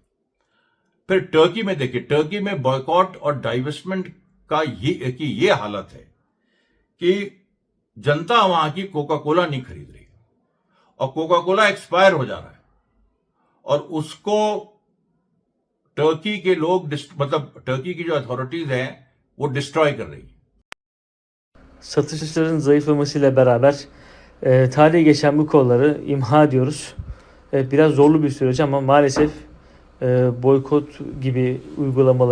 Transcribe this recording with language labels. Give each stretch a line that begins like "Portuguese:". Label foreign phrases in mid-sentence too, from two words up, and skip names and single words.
Hindi: फिर टर्की में देखिए, टर्की में बॉयकॉट और डाइवेस्टमेंट का ये हालत है कि जनता वहां की कोका कोला नहीं खरीद रही और कोका कोला एक्सपायर हो जा रहा है और उसको टर्की के लोग, मतलब टर्की की जो अथॉरिटीज हैं, वो डिस्ट्रॉय कर रही है।
Turkish: Satışların zayıflamasıyla beraber tarihi geçen bu kolları imha ediyoruz. Biraz zorlu bir süreç ama maalesef boykot gibi uygulamaları